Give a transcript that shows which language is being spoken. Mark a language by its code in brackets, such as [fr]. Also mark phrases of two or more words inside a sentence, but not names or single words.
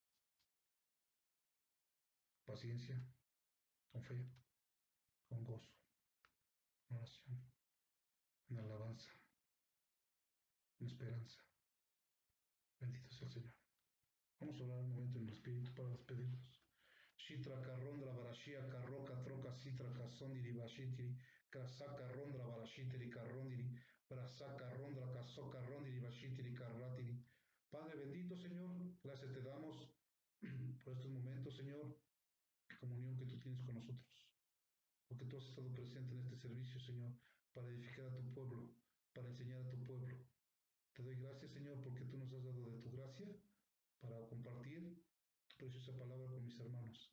[es] Paciencia, con fe, con gozo, en oración, en alabanza, en esperanza. Bendito sea el Señor. Vamos a orar un momento en el Espíritu para despedirnos. Shitra karondra barashia karroka troka sitra kasondiri bashitiri krasaka rondra barashitiri karondiri brasaka rondra kasoka rondiri bashitiri karratiri. Padre bendito, Señor, gracias te damos por estos momentos, Señor, de comunión que tú tienes con nosotros, porque tú has estado presente en este servicio, Señor, para edificar a tu pueblo, para enseñar a tu pueblo. Te doy gracias, Señor, porque tú nos has dado de tu gracia para compartir tu preciosa palabra con mis hermanos.